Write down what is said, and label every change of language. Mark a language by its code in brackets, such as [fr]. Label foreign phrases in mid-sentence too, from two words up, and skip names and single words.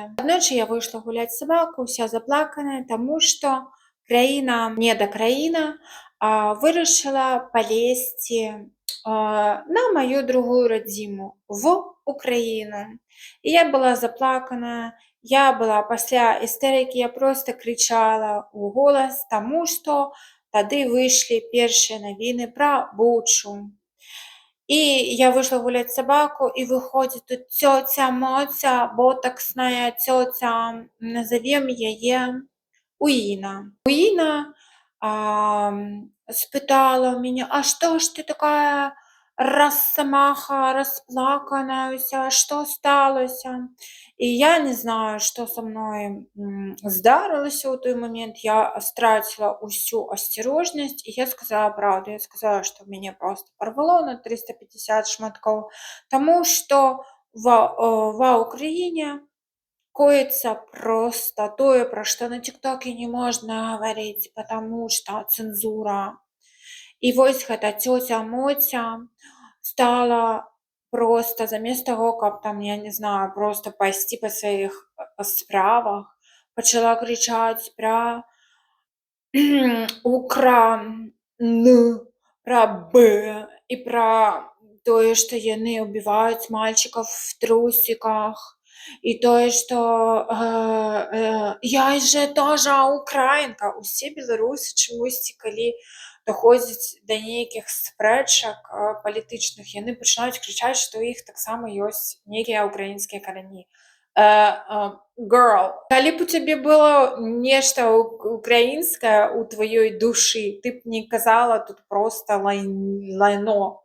[uk] Одночі я вийшла гуляти з собакою, вся заплакана, тому що країна, недокраїна, вирішила полізти на мою другу родину, в Україну. І я була заплакана, я була після істерики, я просто кричала у голос, тому що [be] тады выйшлі першыя навіны пра Бучу. [uk] І я вийшла гуляти собаку, і виходить тут тьотя Моця, ботоксная тьотя, назовем її Уїна. Уїна спитала у [ru] меня: а что ж ты такая росомаха, расплаканная вся, что сталося? И я не знаю, что со мной здарилося у той момент. Я стратила усю осторожность, и я сказала правду. Я сказала, что меня просто порвало на 350 шматков, тому что в Украине коится просто тое, про что на ТикТоке не можно говорить, потому что цензура. [be] І вось гэта тётя Моця стала просто замест таго, каб там, я не знаю, просто пайсці па сваіх справах, пачала крычаць пра Укран, пра Б і пра тое, што яны ўбіваюць [ru] мальчиков в трусиках, [be] і тое, што [ru] я же тоже [be] украінка. Усе беларусы чамусьці, калі доходзіць да нейкіх спрэчак палітычных, яны пачынаюць крычаць, што ў іх таксама ёсць нейкія украінскія карані. Girl, калі б у цябе было нешта украінскае ў тваёй душы, ты б не казала тут просто лайно.